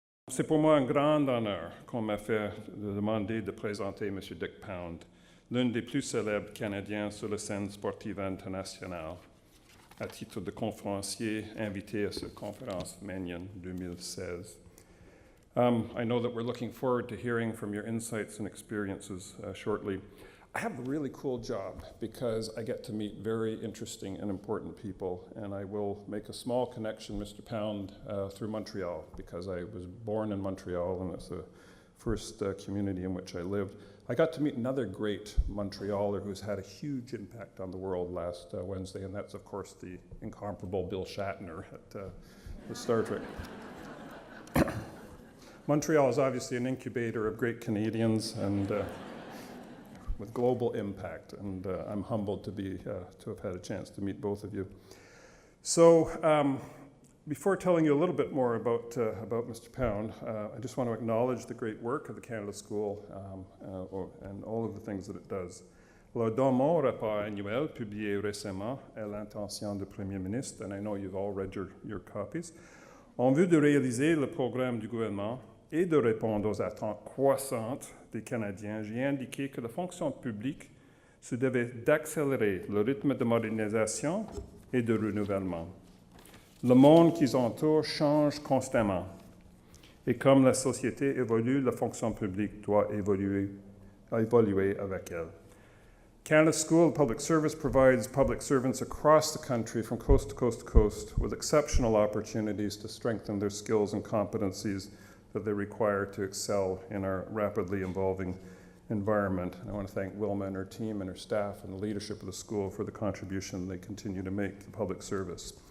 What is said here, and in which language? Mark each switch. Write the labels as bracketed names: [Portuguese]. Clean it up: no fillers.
[French] C'est pour moi un grand honneur qu'on m'a fait de demander de présenter M. Dick Pound, l'un des plus célèbres Canadiens sur la scène sportive internationale, à titre de conférencier invité à cette conférence Mannion 2016. [English] I know that we're looking forward to hearing from your insights and experiences shortly. I have a really cool job because I get to meet very interesting and important people, and I will make a small connection, Mr. Pound, through Montreal, because I was born in Montreal, and it's the first community in which I lived. I got to meet another great Montrealer who's had a huge impact on the world last Wednesday, and that's, of course, the incomparable Bill Shatner at the Star Trek. Montreal is obviously an incubator of great Canadians and with global impact, and I'm humbled to have had a chance to meet both of you. So before telling you a little bit more about Mr. Pound, I just want to acknowledge the great work of the Canada School and all of the things that it does. [French] Alors, dans mon rapport annuel publié récemment à l'intention du Premier ministre, [English] and I know you've all read your copies, [French] en vue de réaliser le programme du gouvernement et de répondre aux attentes croissantes des Canadiens, j'ai indiqué que la fonction publique se devait d'accélérer le rythme de modernisation et de renouvellement. Le monde qui entoure change constamment. Et comme la société évolue, la fonction publique doit évoluer avec elle. [English] Canada School of Public Service provides public servants across the country from coast to coast to coast with exceptional opportunities to strengthen their skills and competencies that they require to excel in our rapidly evolving environment. And I want to thank Wilma and her team and her staff and the leadership of the school for the contribution they continue to make to public service.